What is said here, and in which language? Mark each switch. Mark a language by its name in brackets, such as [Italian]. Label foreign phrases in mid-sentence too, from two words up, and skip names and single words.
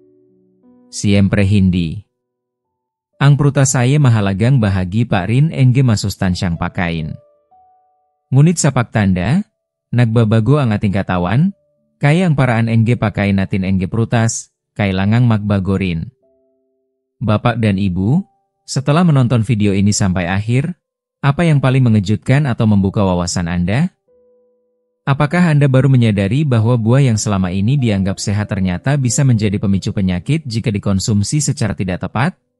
[Filipino] Siyempre hindi. Ang prutas ay mahalagang bahagi pa rin NG masustansyang pagkain. Ngunit sa pagtanda, nagbabago ang ating katawan, kaya ang paraan NG pagkain natin NG prutas, kailangang magbago rin. [Indonesian] Bapak dan Ibu, setelah menonton video ini sampai akhir, apa yang paling mengejutkan atau membuka wawasan Anda? Apakah Anda baru menyadari bahwa buah yang selama ini dianggap sehat ternyata bisa menjadi pemicu penyakit jika dikonsumsi secara tidak tepat?